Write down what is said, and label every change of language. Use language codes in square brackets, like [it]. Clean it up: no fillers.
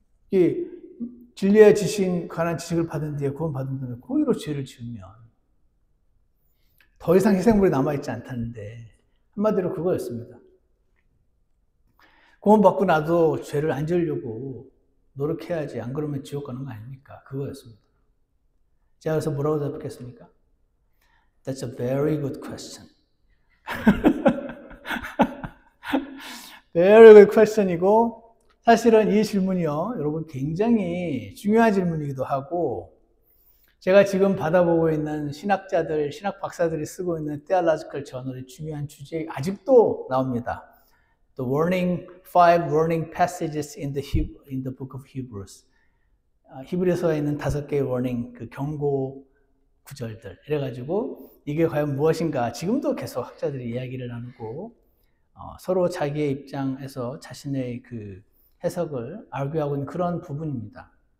[ko] 이 진리의 지식, 관한 지식을 받은 뒤에 구원받은 다음에 고의로 죄를 지으면 더 이상 희생물이 남아있지 않다는데 한마디로 그거였습니다. 구원받고 나도 죄를 안 지으려고 노력해야지, 안 그러면 지옥 가는 거 아닙니까? 그거였습니다. 제가 그래서 뭐라고 답했겠습니까? [en] That's a very good question. Very good question [ko] 이고, 사실은 이 질문이요, 여러분 굉장히 중요한 질문이기도 하고, 제가 지금 받아보고 있는 신학자들, 신학 박사들이 쓰고 있는 Theological Journal의 중요한 주제에 아직도 나옵니다. [en] The five warning passages in the book of Hebrews. [ko] 히브리서에 있는 5개의 warning, 그 경고 구절들. 이래가지고 이게 과연 무엇인가 지금도 계속 학자들이 이야기를 나누고 서로 자기의 입장에서 자신의 그 해석을 argue하고 있는 그런 부분입니다.